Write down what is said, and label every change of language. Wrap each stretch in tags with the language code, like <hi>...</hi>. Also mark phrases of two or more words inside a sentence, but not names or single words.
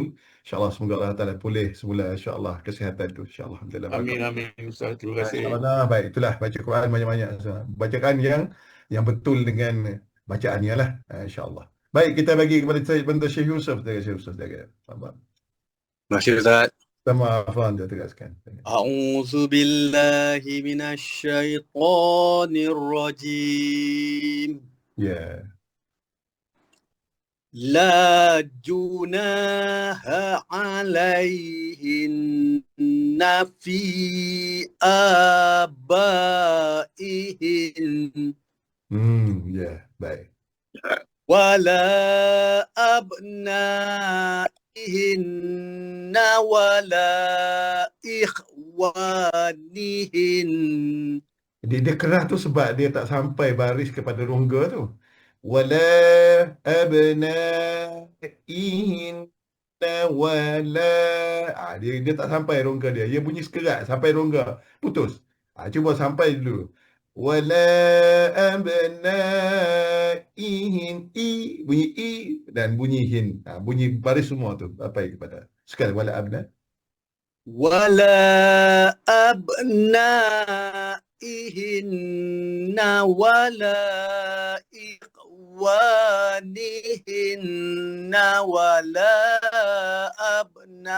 <ms>Insya-Allah semoga Allah Ta'ala pulih semula, insya-Allah, kesihatan tu, insya-Allah. Alhamdulillah. Amin, amin. Ustaz, terima kasih. Baik, itulah baca Quran banyak-banyak. Bacaan yang betul dengan bacaannya lah, insya-Allah. Baik, kita bagi kepada Syekh Yusuf. Syekh Yusuf. Faham. Masya Ustaz. Sama Afan dia tegaskan.</ms> <ar>أعوذ بالله من الشيطان الرجيم.</ar> <ms>Ya.</ms> <ar>لا جناح عليهن في آبائهن.</ar> <ms>Ya, baik.</ms> <ar>ولا أبنائهن ولا إخوانهن.</ar> <ms>Dia keras tu sebab dia tak sampai baris kepada rongga tu.</ms> <ar>ولا أبنائهن ولا.</ar> <ms>Dia tak sampai rongga dia. Dia bunyi sekerat sampai rongga. Putus. Cuba sampai dulu.</ms> <ar>Wala abnaihin.</ar> <ms>Bunyi i dan bunyi hin. Bunyi baris semua tu. Apa kepada?</ms> <ar>Sekali ولا أبنا. ولا أبنائهن ولا إخوانهن ولا أبنا.</ar>